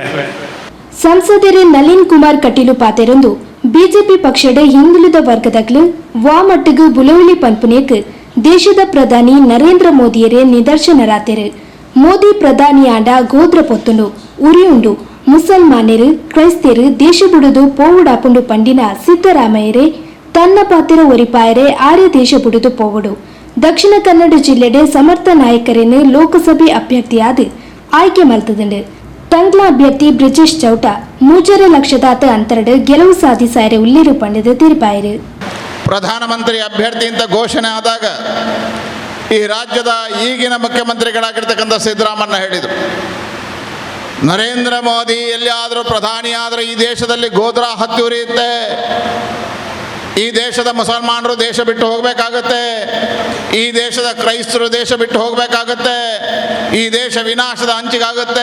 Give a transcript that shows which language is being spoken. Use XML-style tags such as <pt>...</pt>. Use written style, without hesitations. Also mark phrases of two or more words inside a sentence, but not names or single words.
<tcy>ಸಂಸದರು ನಳಿನ್ ಕುಮಾರ್ ಕಟೀಲು ಪಾತೆರೊಂದು ಬಿಜೆಪಿ ಪಕ್ಷದ ಹಿಂದುಳಿದ ವರ್ಗದಕ್ಲು ವಾಮಟ್ಟಿಗೂ ಬುಲವಳಿ ಪನ್ಪುನೇಕ್ ದೇಶದ ಪ್ರಧಾನಿ ನರೇಂದ್ರ ಮೋದಿಯರೇ ನಿದರ್ಶನರಾತೆರು. ಮೋದಿ ಪ್ರಧಾನಿ ಆಂಡ ಗೋದ್ರ ಪೊತ್ತುಂಡು ಉರಿಯುಂಡು ಮುಸಲ್ಮಾನರು ಕ್ರೈಸ್ತರು ದೇಶ ಬಿಡುದು ಪೋವುಡಾಪುಂಡು ಪಂಡಿನ ಸಿದ್ದರಾಮಯ್ಯರೇ ತನ್ನ ಪಾತ್ರ ಒರಿಪಾಯರೆ ಆರ್ಯ ದೇಶ ಬಿಡುದು ಪೋವುಡು. ದಕ್ಷಿಣ ಕನ್ನಡ ಜಿಲ್ಲೆಡೆ ಸಮರ್ಥ ನಾಯಕರನ್ನು ಲೋಕಸಭೆ ಅಭ್ಯರ್ಥಿಯಾದ ಆಯ್ಕೆ ಮಲ್ತದುಂಡು. ತಂಗ್ಲ ಅಭ್ಯರ್ಥಿ ಬ್ರಿಜೇಶ್ ಚೌಟ 3 ಲಕ್ಷದಾತ ಅಂತರಡು ಗೆಲುವು ಸಾಧಿಸಾರೆ ಉಲ್ಲಿರು ಪಂಡದು ತೀರ್ಪಾಯಿರು.</tcy> <kn>ಪ್ರಧಾನಮಂತ್ರಿ ಅಭ್ಯರ್ಥಿ ಅಂತ ಘೋಷಣೆ ಆದಾಗ ಈ ರಾಜ್ಯದ ಈಗಿನ ಮುಖ್ಯಮಂತ್ರಿಗಳಾಗಿರ್ತಕ್ಕಂಥ ಸಿದ್ದರಾಮಣ್ಣ ಹೇಳಿದರು, ನರೇಂದ್ರ ಮೋದಿ ಎಲ್ಲಿಯಾದರೂ ಪ್ರಧಾನಿ ಆದರೆ ಈ ದೇಶದಲ್ಲಿ ಗೋಧ್ರಾ ಹತ್ತಿ ಉರಿಯುತ್ತೆ, ಈ ದೇಶದ ಮುಸಲ್ಮಾನರು ದೇಶ ಬಿಟ್ಟು ಹೋಗಬೇಕಾಗತ್ತೆ, ಈ ದೇಶದ ಕ್ರೈಸ್ತರು ದೇಶ ಬಿಟ್ಟು ಹೋಗಬೇಕಾಗತ್ತೆ, ಈ ದೇಶ ವಿನಾಶದ ಅಂಚಿಗಾಗುತ್ತೆ.</kn>